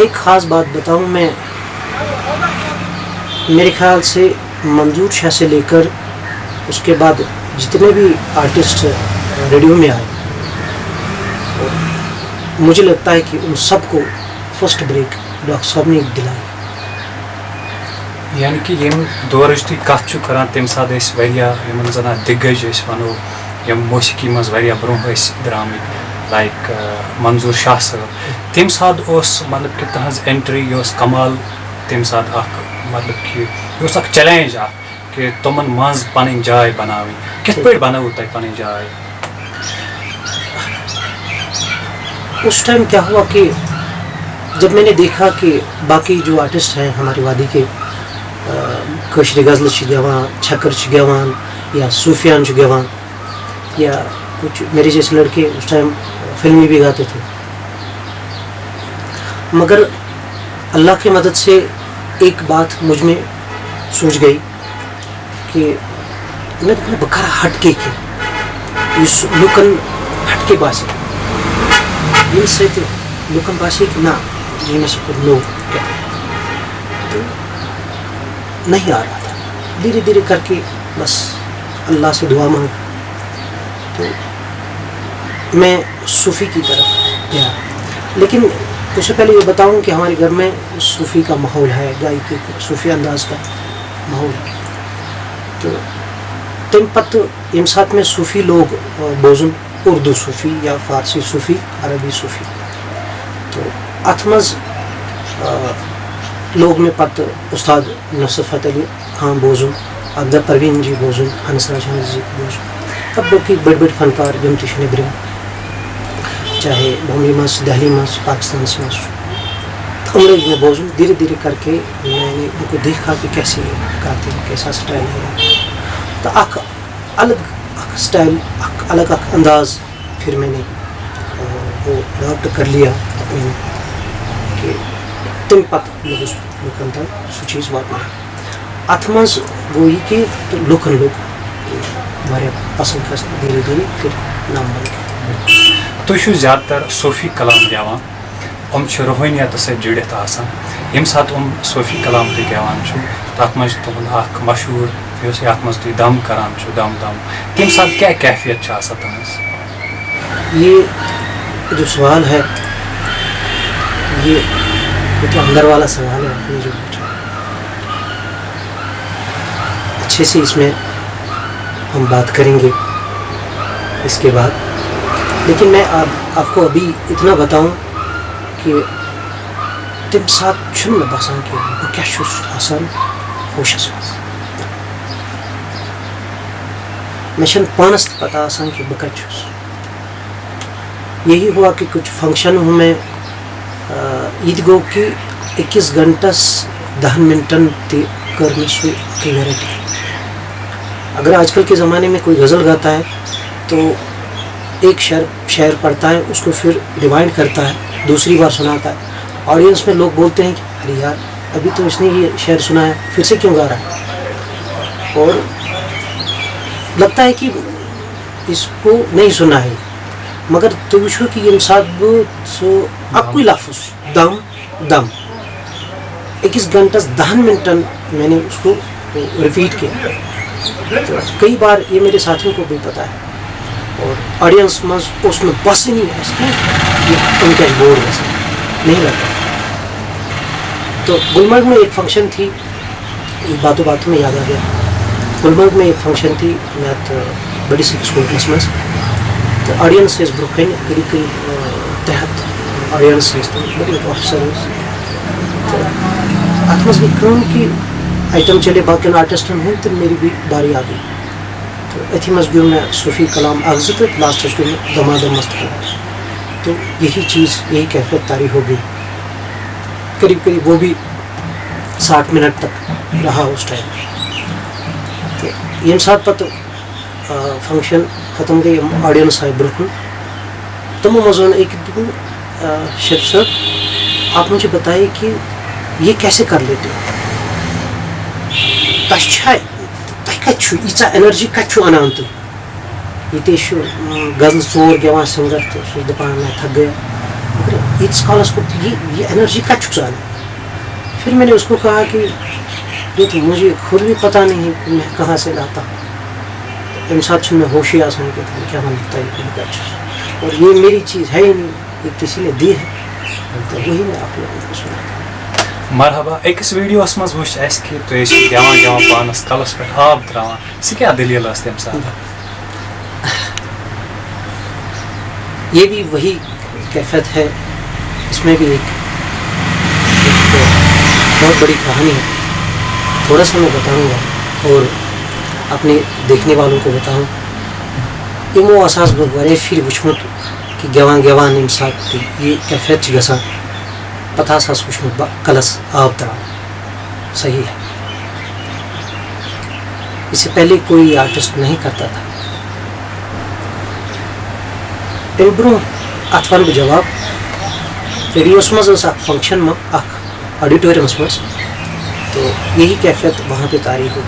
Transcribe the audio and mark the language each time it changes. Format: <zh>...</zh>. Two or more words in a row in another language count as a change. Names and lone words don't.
<ur>ایک خاص بات بتاؤں میں, میرے خیال سے منظور شاہ سے لے کر اس کے بعد جتنے بھی آرٹسٹ ریڈیو میں آئے, مجھے لگتا ہے کہ ان سب کو فرسٹ بریک ڈاکٹر صاحب نے دلائی.</ur> <ks>یعنی کہ ییٚمہِ دورٕچ تُہۍ کَتھ چھِو کَران تَمہِ ساتہٕ ٲسۍ واریاہ یِمن زَن اَتھ دِگَج أسۍ وَنو یِم موسیقی منٛز واریاہ برونٛہہ ٲسۍ درٛامٕتۍ لایک منظوٗر شاہ صٲب. تَمہِ ساتہٕ اوس مطلب کہِ تٕہٕنٛز اٮ۪نٹرٛی یہِ ٲس کمال تَمہِ ساتہٕ اَکھ مطلب کہِ یہِ اوس اَکھ چیلینج اَکھ کہ تمن منٛز پنٕنۍ جاے بناوٕنۍ. کِتھ پٲٹھۍ بنٲوٕ تۄہہِ پنٕنۍ جاے؟</ks> <ur>اس ٹائم کیا ہوا کہ جب میں نے دیکھا کہ باقی جو آرٹسٹ ہیں ہماری وادی کے,</ur> <ks>کٲشرِ غزلہٕ چھِ گٮ۪وان, چھکر چھِ گٮ۪وان, یا صوفیان چھِ گٮ۪وان,</ks> <ur>یا کچھ میرے جیسے لڑکے اس ٹائم فلمی بھی گاتے تھے, مگر اللہ کی مدد سے ایک بات مجھ میں سوچ گئی</ur> <ks>کہ میں بہٕ کَرٕ ہٹ کے کینٛہہ یُس لُکن ہٹ کے باسہِ, ییٚمہِ سۭتۍ لُکن باسہِ کہ نہ یہ مےٚ سۭتۍ کوٚر نوٚو کینٛہہ.</ks> <ur>تو نہیں آ رہا تھا. دھیرے دھیرے کر کے بس اللہ سے دعا مانگ, تو میں صوفی کی طرف گیا. لیکن اس سے پہلے یہ بتاؤں کہ ہمارے گھر میں صوفی کا ماحول ہے, گائکی صوفی انداز کا ماحول ہے.</ur> <ks>تو تمہِ پتہٕ ییٚمہِ ساتہٕ مےٚ صوفی لوگ بوزُن, اردو صوفی یا فارسی صوفی, عربی صوفی, تو اتھ منٛز لوگ مےٚ پتہٕ استاد نصرت علی خان بوزُن, اقدر پروین جی بوزُن, انس راج احمد جی بوزُن, تہٕ باقٕے بٔڑۍ بٔڑۍ فنکار یِم تہِ چھِ نیٚبرِم, چاہے بمبئی منٛز, دہلی منٛز, پاکستانس منٛز چھُ,</ks> <ur>تو ان لوگ میں بوزُن. دھیرے دھیرے کر کے میں نے ان کو دیکھا کہ کیسے گاتے ہیں, کیسا سٹائل ہے, تو</ur> <ks>اکھ الگ اکھ سٹائل, اکھ الگ اکھ انداز</ks> <ur>پھر میں نے وہ اڈاپٹ کر لیا اپنے میں کہ</ur> <ks>تمہِ پتہٕ لوگُس لُکن تام سُہ چیٖز واتناوُن. اتھ منٛز گوٚو یہِ کہ لُکن لوگ واریاہ پسنٛد کھسنہٕ,</ks> <ur>دھیرے دھیرے پھر نام بن گیا.</ur> <ks>تُہۍ زیادٕ تر صوفی کلام گٮ۪وان روحٲنیت سۭتۍ جُڑِتھ آسان ییٚمہِ ساتہٕ صوفی کلام تُہۍ گٮ۪وان چھُو تَتھ منٛز چھُ تُہُنٛد اکھ مشہوٗر یُس یَتھ منٛز تُہۍ دم کران چھُو دم تَمہِ ساتہٕ کیٛاہ کیفیت چھِ آسان تُہٕنٛز؟</ks> <ur>یہ جو سوال ہے یہ تو اندر والا سوال ہے آپ نے جو پوچھا. اچھے سے اس میں ہم بات کریں گے اس کے بعد، لیکن میں آپ کو ابھی اتنا بتاؤں کہ</ur> <ks>تم سات چھُنہٕ مےٚ باسان کہ بہٕ کیٛاہ چھُس آسان ہوشس منٛز. مےٚ چھنہٕ پانس تہِ پتہ آسان کہ بہٕ کتہِ چھُس.</ks> <ur>یہی ہوا کہ کچھ فنکشنوں میں</ur> <ks>یہ تہِ گوٚو کہ 21 گھنٹس 10 منٹن تہِ کٔر مےٚ سُے اکٕے ویرایٹی.</ks> <ur>اگر آج کل کے زمانے میں کوئی غزل گاتا ہے تو ایک شعر پڑھتا ہے، اس کو پھر ریوائنڈ کرتا ہے، دوسری بار سناتا ہے. آڈینس میں لوگ بولتے ہیں کہ ارے یار ابھی تو اس نے یہ شعر سنا ہے، پھر سے کیوں گا رہا ہے؟ اور لگتا ہے کہ اس کو نہیں سنا ہے.</ur> <ks>مگر تُہۍ وٕچھو کہ ییٚمہِ ساتہٕ بہٕ سُہ اَکُے لفظ دم دم 21 گھنٹس 10 منٹن</ks> <ur>میں نے اس کو ریپیٹ کیا. تو کئی بار یہ میرے ساتھیوں کو بھی پتہ ہے اور آڈینس مز اس میں بس نہیں ہے کہ ان کا بورڈ ویسے نہیں لگتا. تو گلمرگ میں ایک فنکشن تھی، باتوں باتوں میں یاد آ گیا. گلمرگ میں ایک فنکشن تھی</ur> <ks>یت بڑی سکس ہوٹلس مز. تو آڈینس ٲسۍ برونٛہہ کَنہِ قریٖب قریٖب 300 آڈینس ٲسۍ تہٕ بڑی آفیسر ٲسۍ. تو اتھ منٛز گٔے کٲم کہ آئٹم چلے باقین آرٹسٹن ہند</ks> <ur>تو میری بھی باری آ گئی.</ur> <ks>تو اتھی مز گیو میں صوفی کلام اکھ زٕ تہٕ لاسٹس گیو میں دمادم مست.</ks> <ur>تو یہی چیز یہی کیفیت طاری ہو گئی. قریب قریب وہ بھی 60 منٹ تک رہا اس ٹائم.</ur> <ks>تو ییٚمہِ ساتہٕ پتہٕ فنکشن ختم گئی آڈینس آئی برونٛہہ کُن تمو منٛز ووٚن أکۍ دوٚپُن شیخ صٲب</ks> <ur>آپ مجھے بتائیے کہ یہ کیسے کر لیتے ہو؟</ur> <ks>تۄہہِ کتہِ چھُ ییٖژاہ ایٚنرجی کتہِ چھُ اَنان تُہۍ؟ ییٚتہِ چھُ غزل 4 گٮ۪وان سِنگر تہٕ سُہ چھُ دپان</ks> <ur>میں تھک گیا.</ur> <ks>مگر ییٖتِس کالس کو یہ ایٚنرجی کتہِ چھُکھ ژٕ اَنان؟</ks> <ur>پھر میں نے اس کو کہا کہ یہ تو مجھے خود بھی پتہ نہیں کہ میں کہاں سے لاتا ہوں.</ur> <ks>اَمہِ ساتہٕ چھُنہٕ مےٚ ہوشی آسان کہ</ks> <ur>میں کیا</ur> <ks>ونہٕ تۄہہِ بہٕ کتہِ چھُس.</ks> <ur>اور یہ میری چیز ہے ہی نہیں، یہ کسی نے دی ہے. تو وہی میں آپ لوگوں کو سنا. مرحبا.</ur> <ks>أکِس ویڈیوس منٛز وٕچھ اَسہِ کہِ تُہۍ ٲسِو گٮ۪وان پانس کلس پٮ۪ٹھ آب تراوان، سُہ کیٛاہ دٔلیٖل ٲس تَمہِ ساتہٕ؟</ks> <ur>یہ بھی وہی کیفیت ہے. اس میں بھی ایک بہت بڑی کہانی ہے. تھوڑا سا میں بتاؤں گا اور اپنے دیکھنے والوں کو بتاؤں.</ur> <ks>یِمو ہسا بہٕ واریاہ پھِرِ وٕچھمُت کہ گٮ۪وان ییٚمہِ ساتہٕ تہِ یہ کیفیت چھِ گژھان پتہٕ ہسا وٕچھمُت بہٕ کلس آب تراوان.</ks> <ur>صحیح ہے. اس سے پہلے کوئی آرٹسٹ نہیں کرتا تھا.</ur> <ks>امہِ برونٛہہ اتھ ونہٕ بہٕ جواب. ریڈیوس منٛز ٲس اکھ فنکشن اکھ آڈیٹورمس منٛز.</ks> <ur>تو یہی کیفیت وہاں پہ طاری ہو گئی.</ur>